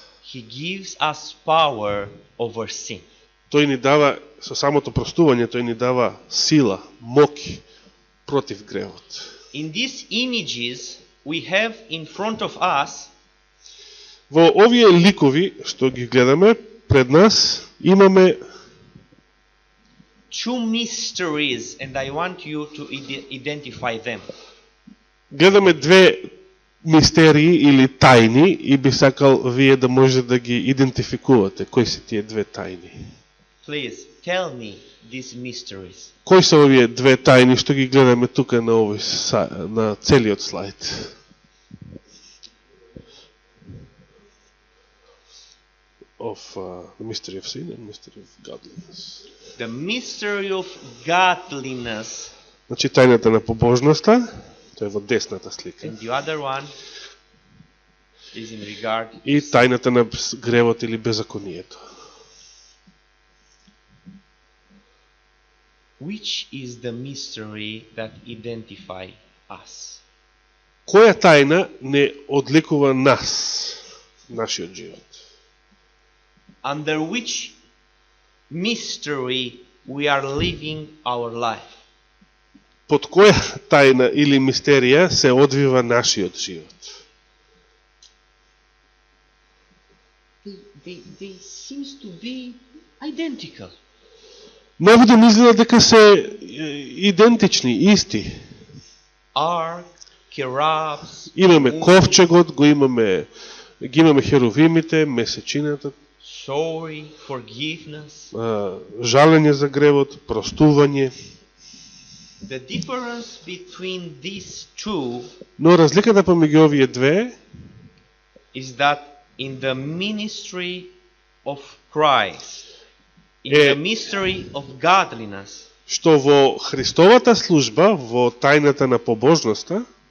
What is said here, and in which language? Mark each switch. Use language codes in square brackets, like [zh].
[en] He gives us power over sin. [mk] Тој ни дава, со самото простување, тој ни дава сила, моќ против гревот. [en] In these images we have in front of us [mk] Во овие ликови што ги гледаме пред нас имаме [en] two mysteries, and I want you to identify them. [mk] гледаме две мистерии или тајни и би сакал вие да можете да ги идентификувате кои се тие две тајни. [en] Please tell me these mysteries. [mk] Кои се овие две тајни што ги гледаме тука на овој на целиот слайд? [en] Of the mystery of sin and mystery of godliness. The mystery of godliness, [mk] Значи тајната на побожноста, тоа е во десната слика, [en] and the other one is in regard [mk] и тајната на гревот или беззаконието. [en] which is the mystery that identify us. [mk] Која тајна не одликува нас, нашиот живот? [en] Under which mystery we are living our life. [mk] Под која тајна или мистерија се одвива нашиот живот? [en] They seems to be identical. [mk] Наводно изгледа дека се идентични, исти. [en] Ark, cherubs, [mk] Имаме ковчегот, ги имаме херовимите, месечината, [en] sorry, forgiveness. [mk] жалење за гревот, простување. [en] The difference between these two [mk] Но разликата помеѓу овие две [en] is that in the ministry of Christ, in Eh, the mystery of godliness, [mk] што во Христовата служба, во тајната на побожноста,